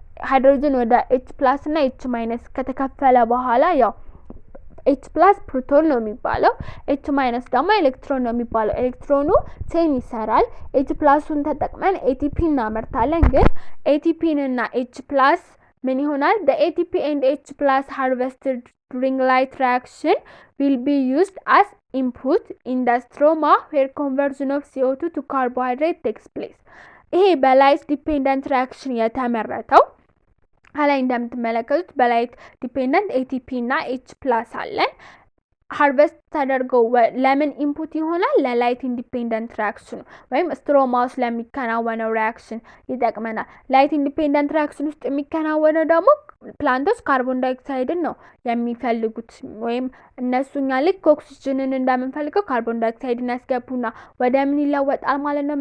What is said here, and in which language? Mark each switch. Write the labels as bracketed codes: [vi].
[am] ሃይድሮጅን ወደ H+ እና H- ከተከፈለ በኋላ ያው H+ ፕሮቶን ነው የሚባለው፣ H- ደግሞ ኤሌክትሮን ነው የሚባለው። ኤሌክትሮኑ ቼን ይሰራል። H+ን ተጠቅመን ATP እናመርታለን። ግን ATPን እና H+ ምን ይሆናል? [en] the ATP and H+ harvested during light reaction will be used as input in the stroma where conversion of CO2 to carbohydrate takes place። [am] ይሄ በላይት ዲፔንደንት ሪአክሽን የተመረተው ከላይ እንደምትመለከቱት በላይት ዲፔንደንት ATP እና H+ አለን። ሃርቨስት ተደርገው ለምን ኢንፑት ይሆናል? ለላይት ኢንዲፔንደንት ሪአክሽን ወይም ስትሮማ ውስጥ ለሚከናወነው ሪአክሽን ይጠቅመናል። ላይት ኢንዲፔንደንት ሪአክሽን ውስጥ የሚከናወነው ደግሞ ፕላንቶች ካርቦን ዳይኦክሳይድን ነው የሚፈልጉት ወይም እነሱኛ ልክ ኦክሲጅንን እንደምንፈልገው ካርቦን ዳይኦክሳይድን ያስገቡና ወደ ምን ይለወጣል ማለት ነው?